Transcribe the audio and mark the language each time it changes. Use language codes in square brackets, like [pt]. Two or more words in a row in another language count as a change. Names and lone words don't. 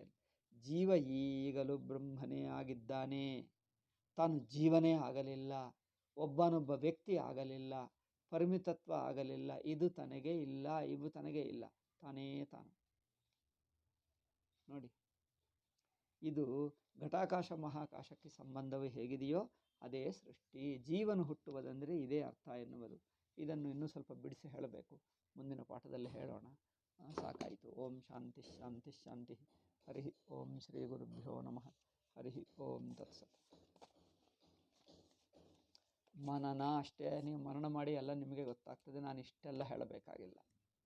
[kn] ಜೀವ ಈಗಲೂ ಬ್ರಹ್ಮನೇ ಆಗಿದ್ದಾನೆ, ತಾನು ಜೀವನೇ ಆಗಲಿಲ್ಲ, ಒಬ್ಬನೊಬ್ಬ ವ್ಯಕ್ತಿ ಆಗಲಿಲ್ಲ, ಪರಿಮಿತತ್ವ ಆಗಲಿಲ್ಲ, ಇದು ತನಗೆ ಇಲ್ಲ, ಇವು ತನಗೆ ಇಲ್ಲ, ತಾನೇ ತಾನು. ನೋಡಿ, ಇದು ಘಟಾಕಾಶ ಮಹಾಕಾಶಕ್ಕೆ ಸಂಬಂಧವು ಹೇಗಿದೆಯೋ ಅದೇ ಸೃಷ್ಟಿ. ಜೀವನ ಹುಟ್ಟುವುದಂದರೆ ಇದೇ ಅರ್ಥ ಎನ್ನುವುದು. ಇದನ್ನು ಇನ್ನೂ ಸ್ವಲ್ಪ ಬಿಡಿಸಿ ಹೇಳಬೇಕು, ಮುಂದಿನ ಪಾಠದಲ್ಲಿ ಹೇಳೋಣ. ಸಾಕಾಯಿತು. [sa] ಓಂ ಶಾಂತಿ ಶಾಂತಿ ಶಾಂತಿ. ಹರಿ ಓಂ ಶ್ರೀ ಗುರುಭ್ಯೋ ನಮಃ. ಹರಿ ಓಂ ತತ್ಸತ್. [kn] ಮನನ ಅಷ್ಟೇ, ನೀವು ಮನನ ಮಾಡಿ ಎಲ್ಲ ನಿಮಗೆ ಗೊತ್ತಾಗ್ತದೆ. ನಾನು ಇಷ್ಟೆಲ್ಲ ಹೇಳಬೇಕಾಗಿಲ್ಲ.